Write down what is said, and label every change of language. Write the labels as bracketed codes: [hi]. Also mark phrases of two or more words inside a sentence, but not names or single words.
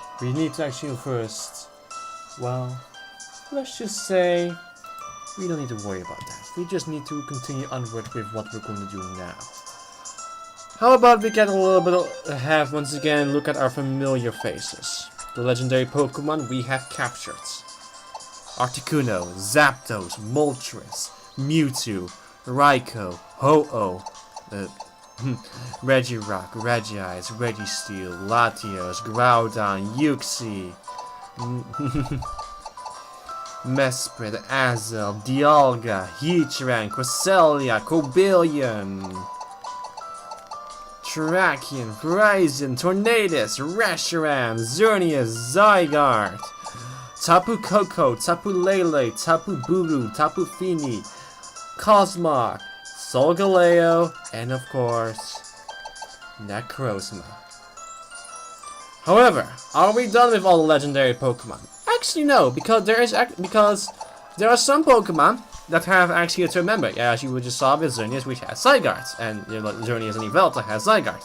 [en] We need to actually first, well, let's just say we don't need to worry about that. We just need to continue onward with what we're going to do now. How about we get a little bit have once again look at our familiar faces. The legendary Pokemon we have captured. Articuno, Zapdos, Moltres, Mewtwo, Raikou, Ho-Oh, Regirock, Regice, Registeel, Latios, Groudon, Uxie, Mesprit, Azel, Dialga, Heatran, Cresselia, Cobalion, Terrakion, Horizon, Tornadus, Reshiram, Xerneas, Zygarde, Tapu Koko, Tapu Lele, Tapu Bulu, Tapu Fini, Cosmog, Solgaleo, and of course, Necrozma. However, are we done with all the legendary Pokemon? Actually no, because there are some Pokemon that have actually to remember. Yeah, as you just saw with Xerneas, which has Zygarde, and Xerneas and Yveltal has Zygarde.